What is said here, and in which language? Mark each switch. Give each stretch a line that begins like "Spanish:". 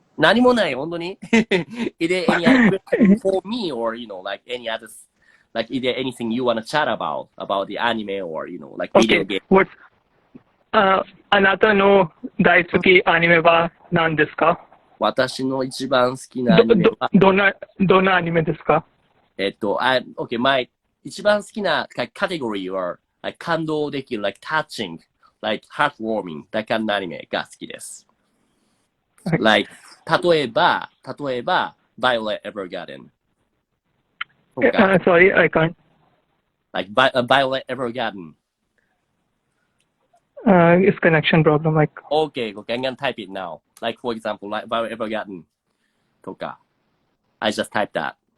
Japanese: 何もない、本当に
English: Is there any other question for me or, like any others? Like, is there anything you want to chat about the anime or, like video game? What?
Japanese: あなたの大好きアニメは何ですか？私の一番好きなアニメは、どんなアニメですか？ okay, 一番好きなカテゴリーは、like 感動できる、
English: like touching, like heartwarming,
Japanese: だからアニメが好きです。
English: Like,
Japanese: 例えば、
English: Violet Evergarden. Sorry, I can't. Like, Violet Evergarden. It's connection problem. Like. Okay, I'm gonna type it now. Like, for example, like Violet Evergarden.
Japanese: とか.
English: I just typed that.